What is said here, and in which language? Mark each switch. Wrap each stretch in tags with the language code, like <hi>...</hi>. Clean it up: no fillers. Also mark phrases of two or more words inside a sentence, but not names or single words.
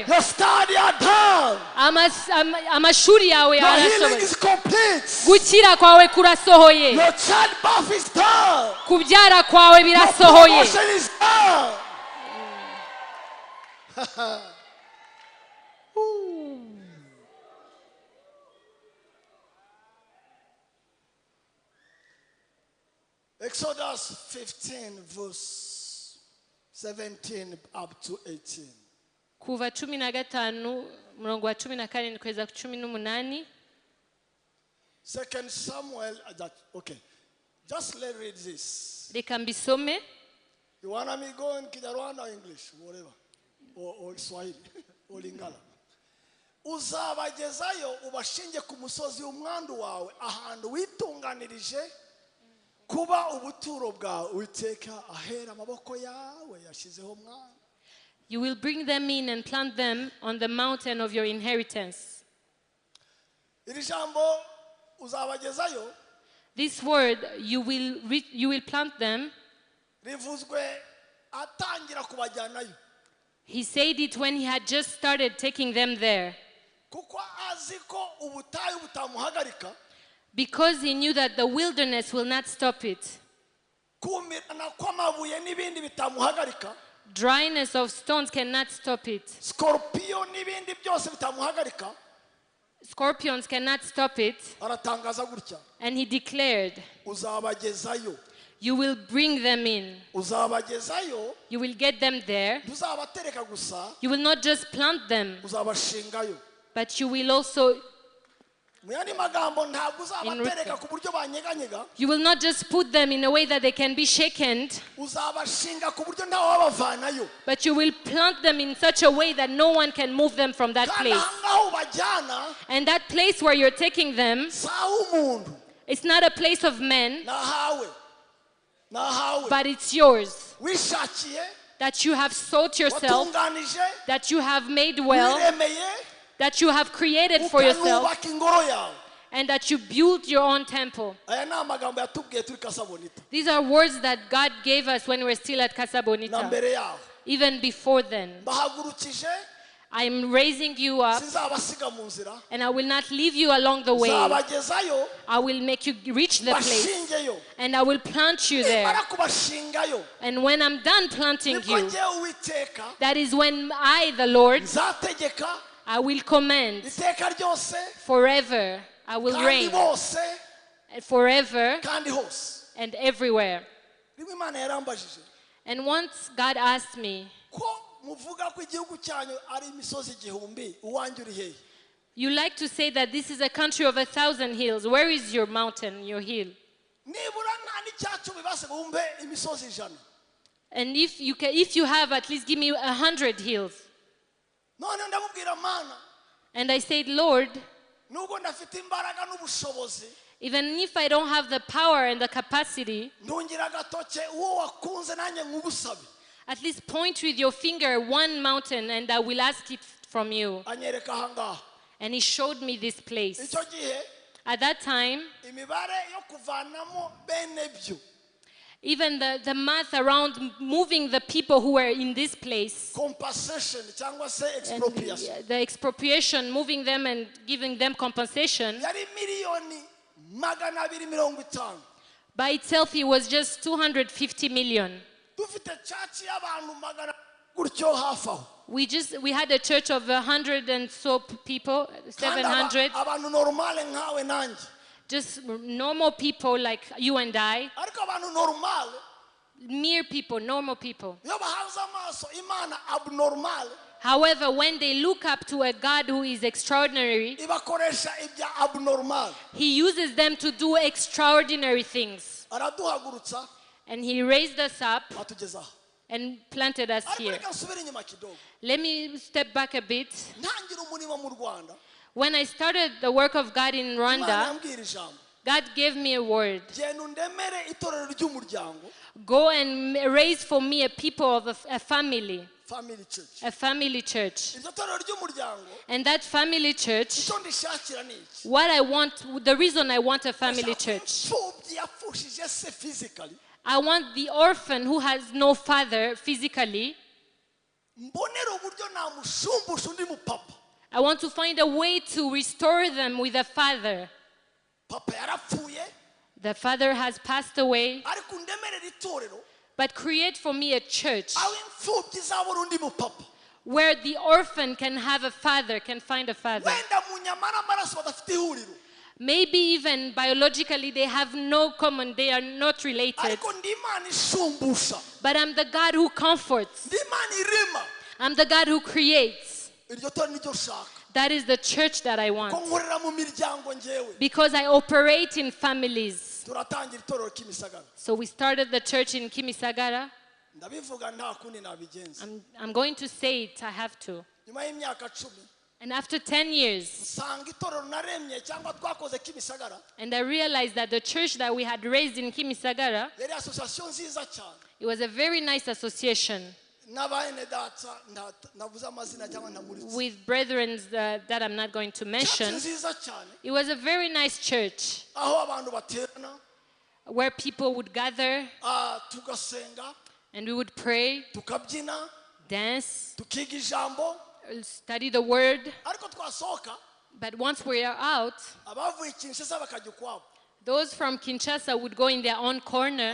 <en>Your study are done.</en> <rw>Amashuri yawe</rw> <en>Your healing</en> <rw>yarasohoye.</rw> <en>is complete.</en> <rw>Gukira kwawe kurasohoye.</rw> <en>Your childbirth is done.</en> <rw>Kubyara kwawe</rw> <en>Your</en> <rw>birasohoye.</rw> <en>promotion is done. Exodus 15 verse 17 up to 18.</en> <rw>Kuva 15 murongo wa 17 kweza ku 18.</rw> <en>Second Samuel, okay. Just let read this.</en> <rw>Reka mbisome.</rw> <en>You want me go in Kinyarwanda or English, whatever, or Swahili, or Lingala.</en> <rw>Uzabagezayo ubashinge ku musozi w'umwandu wawe ahantu witunganirije kuba ubuturo bwawe Uwiteka ahera amaboko yawe yashizeho mwana.</rw> <en>You will bring them in and plant them on the mountain of your inheritance.</en> <rw>Iri jambo uzabagezayo.</rw> <en>This word, you will plant them.</en> <rw>Rivuzwe atangira kubajyanayo.</rw> <en>He said it when he had just started taking them there.</en> <rw>kuko azi ko ubutayu butamuhagarika.</rw> <en>Because he knew that the wilderness will not stop it.</en> <rw>Kumirana kw'amabuye n'ibindi bitamuhagarika.</rw> <en>Dryness of stones cannot stop it.</en> <rw>Scorpion n'ibindi byose bitamuhagarika.</rw> <en>Scorpions cannot stop it.</en> <rw>Aratangaza gutya.</rw> <en>And he declared,</en> <rw>Uzabagezayo.</rw> <en>you will bring them in.</en> <rw>Uzabagezayo.</rw> <en>You will get them there.</en> <rw>Uzabatereka gusa.</rw> <en>You will not just plant them,</en> <rw>Uzabashingayo.</rw> <en>but you will also,</en> <rw>Muyandi magambo ntabwo uzabatereka ku buryo banyeganyega.</rw> <en>you will not just put them in a way that they can be shaken,</en> <rw>Uzabashinga ku buryo ntawe wabavanayo.</rw> <en>but you will plant them in such a way that no one can move them from that</en> <rw>Kandi</rw> <en>place.</en> <rw>ahangaho ubajyana</rw> <en>And that place where you're taking them,</en> <rw>sawa umuntu.</rw> <en>it's not a place of men,</en> <rw>Nahawe. Nahawe.</rw> <en>but it's yours.</en> <rw>Wishakiye.</rw> <en>That you have sought yourself,</en> <rw>Watunganije.</rw> <en>that you have made well,</en> <rw>Wiremeye.</rw> <en>that you have created for yourself,</en> <rw>Ukanubaka ingoro yawe.</rw> <en>and that you built your own temple.</en> <rw>Aya ni amagambo yatubwiye turi Kasabonita.</rw> <en>These are words that God gave us when we were still at Casa</en> <rw>Na Bonita. mbere yaho.</rw> <en>Even before then,</en> <rw>Bahagurukije.</rw> <en>I'm raising you up,</en> <rw>Sinzabasiga mu nzira.</rw> <en>and I will not leave you along the way.</en> <rw>Uzabagezayo.</rw> <en>I will make you reach the place,</en> <rw>Bashingeyo.</rw> <en>and I will plant you there.</en> <rw>Nimara kubashingayo.</rw> <en>And when I'm done planting</en> <rw>Nibwo</rw> <en>you,</en> <rw>njyewe Uwiteka</rw> <en>that is when I, the Lord,</en> <rw>nzategeka</rw> <en>I will command</en> <rw>iteka ryose</rw> <en>forever. I will</en> <rw>kandi</rw> <en>reign</en> <rw>bose</rw> <en>forever</en> <rw>kandi hose.</rw> <en>and everywhere.</en> <rw>Rimwe Imana yarambajije</rw> <en>And once God asked me,</en> <rw>ko muvuga ko igihugu cyanyu ari imisozi igihumbi uwanjye uri hehe?</rw> <en>you like to say that this is a country of 1,000 hills. Where is your mountain, your hill?</en> <rw>Nibura nta n'icyacumi base bumve imisozi ijana.</rw> <en>And if you have, at least give me 100 hills.</en> <rw>None ndamubwira Mana,</rw> <en>And I said, Lord,</en> <rw>nubwo ndafite imbaraga n'ubushobozi,</rw> <en>even if I don't have the power and the capacity,</en> <rw>ndungira agatoke uwo wakunze nanjye nkubusabe.</rw> <en>at least point with your finger one mountain and I will ask it from you.</en> <rw>Anyereka ahangaha.</rw> <en>And he showed me this place.</en> <rw>Icyo gihe</rw> <en>At that time,</en> <rw>imibare yo kuvanamo bene byo.</rw> <en>even the math around moving the people who were in this place,</en> <rw>Compensation cyangwa se</rw> <en>and expropriation. the expropriation, moving them and giving them compensation,</en> <rw>Yari miliyoni 250.</rw> <en>by itself it was just 250 million.</en> <rw>Dufite church y'abantu magana gutyo hafi aho.</rw> <en>We had a church of 100 and so people,</en> <rw>Kandi 700, abantu normale nkawe nanjye.</rw> <en>just normal people like you and I,</en> <rw>Ariko abantu normale</rw> <en>mere people, normal people.</en> <rw>iyo bahanze amaso Imana abnormal</rw> <en>However, when they look up to a God who is extraordinary,</en> <rw>ibakoresha ibya abnormal.</rw> <en>he uses them to do extraordinary things.</en> <rw>Araduhagurutsa</rw> <en>And he raised us up</en> <rw>atugeza aho.</rw> <en>and planted us</en> <rw>Ariko</rw> <en>here.</en> <rw>reka nsubire inyuma kidogo.</rw> <en>Let me step back a bit.</en> <rw>Ntangira umurimo mu Rwanda.</rw> <en>When I started the work of God in</en> <rw>Imana Rwanda, yambwira ijambo.</rw> <en>God gave me a word.</en> <rw>Genda undemere itorero ry'umuryango.</rw> <en>Go and raise for me a people of a family, Family church. a family church.</en> <rw>Iryo torero ry'umuryango</rw> <en>And that family church,</en> <rw>icyo ndishakira ni iki?</rw> <en>what I want, the reason I want a family church,</en> <rw>Imfubyi yapfushije se physically.</rw> <en>I want the orphan who has no father physically.</en> <rw>Mbonera uburyo namushumbusha undi mupapa.</rw> <en>I want to find a way to restore them with a father.</en> <rw>Papa yarapfuye</rw> <en>The father has passed away,</en> <rw>ariko undemerera itorero</rw> <en>but create for me a church</en> <rw>aho imfubyi izabona undi mupapa.</rw> <en>where the orphan can have a father, can find a father.</en> <rw>Wenda mu nyama n'amaraso badafite ihuriro.</rw> <en>Maybe even biologically they have no common, they are not related.</en> <rw>Ariko ndi Imana ishumbusha.</rw> <en>But I'm the God who comforts.</en> <rw>Ndi Imana irema.</rw> <en>I'm the God who creates.</en> <rw>Iryo torero niryo shaka.</rw> <en>That is the church that I</en> <rw>Ko</rw> <en>want.</en> <rw>nkorera mu miryango njyewe.</rw> <en>Because I operate in families.</en> <rw>Turatangira itorero Kimisagara.</rw> <en>So we started the church in Kimisagara.</en> <rw>Ndabivuga nta kundi nabigenza.</rw> <en>I'm going to say it, I have to.</en> <rw>Nyuma y'imyaka 10</rw> <en>And after 10 years,</en> <rw>nsanga itorero naremye cyangwa twakoze Kimisagara</rw> <en>and I realized that the church that we had raised in Kimisagara,</en> <rw>yari association nziza cyane.</rw> <en>it was a very nice association</en> <rw>N'abene data navuze amazina cyangwa ntamuritse.</rw> <en>with brethren that I'm not going to Church mention.</en> <rw>nziza cyane.</rw> <en>It was a very nice church</en> <rw>Aho abantu baterana</rw> <en>where people would gather</en> <rw>tugasenga,</rw> <en>and we would pray,</en> <rw>tukabyina,</rw> <en>dance,</en> <rw>tukiga ijambo.</rw> <en>study the word.</en> <rw>Ariko twasohoka</rw> <en>But once we are out,</en> <rw>abavuye Kinshasa bakajya ukwabo,</rw> <en>those from Kinshasa would go in their own corner.</en>